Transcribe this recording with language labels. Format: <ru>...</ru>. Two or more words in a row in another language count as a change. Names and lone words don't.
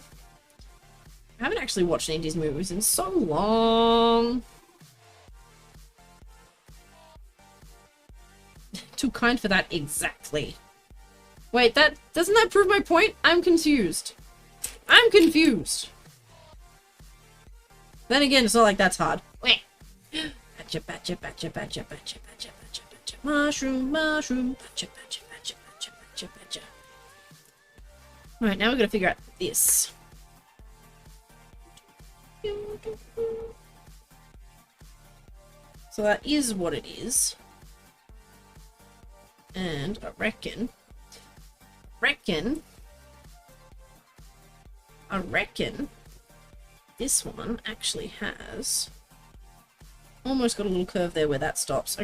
<en>I haven't actually watched any of these movies in so long. Too kind for that, exactly. Wait, doesn't that prove my point? I'm confused. I'm confused. Then again, it's not like that's hard. Wait. Batcha, batcha, batcha, batcha, batcha, batcha, batcha, batcha. Mushroom, mushroom, batcha, batcha, batcha, batcha, batcha, batcha. Alright, now we're gonna figure out this. So that is what it is. And I reckon this one actually has almost got a little curve there where that stops.</en>